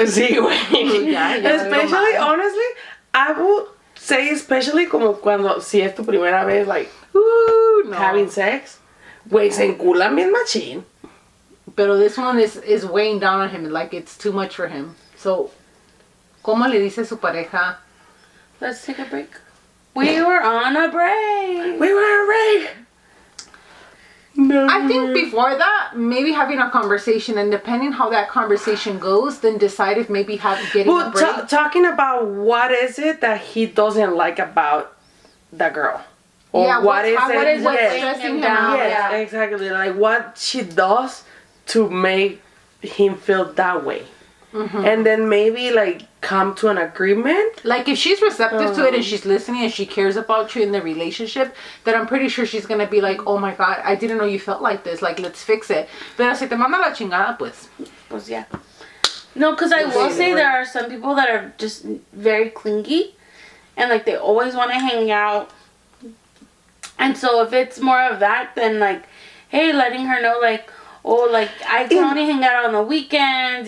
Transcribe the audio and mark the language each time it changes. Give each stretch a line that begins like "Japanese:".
Spanish: Sí, güey. Especially, honestly, I would say especially como cuando si es tu primera vez, like. Having sex, güey, se enculan bien machín.
English: Pero this one is weighing down on him, like it's too much for him.
Spanish: So, ¿cómo le dice a su pareja?
English: Let's take a break. We were on a break. No. I think before that, maybe having a conversation, and depending how that conversation goes, then decide if maybe getting a break. Talking about what is it that he doesn't like about the girl. Or what is it what's stressing him out? Yes, exactly. Like what she does to make him feel that way. And then maybe like come to an agreement. Like if she's receptive to it and she's listening and she cares about you in the relationship, then I'm pretty sure she's gonna be like, oh my god, I didn't know you felt like this. Like let's fix it.
Spanish: Pero si te manda la chingada, pues
English: yeah. No, because I will say there are some people that are just very clingy. and like they always want to hang out. And so if it's more of that, then like, hey, letting her know like, oh, like I can only hang out on the weekends.